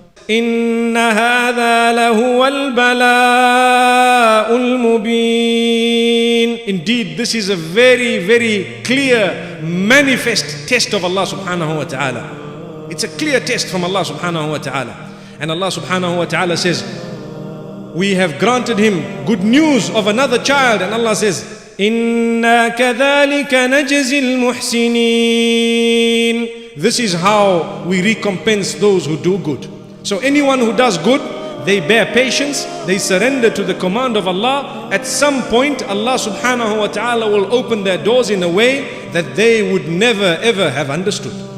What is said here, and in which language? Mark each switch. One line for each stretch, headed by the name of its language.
Arabic: إِنَّ هَذَا لَهُوَ الْبَلَاءُ الْمُبِينُ.
English: Indeed, this is a very, very clear, manifest test of Allah subhanahu wa ta'ala. It's a clear test from Allah subhanahu wa ta'ala. And Allah subhanahu wa ta'ala says, we have granted him good news of another child. And Allah says,
Arabic: إِنَّا كَذَلِكَ نَجْزِي الْمُحْسِنِينَ.
English: This is how we recompense those who do good. So anyone who does good, they bear patience, they surrender to the command of Allah. At some point, Allah subhanahu wa ta'ala will open their doors in a way that they would never ever have understood.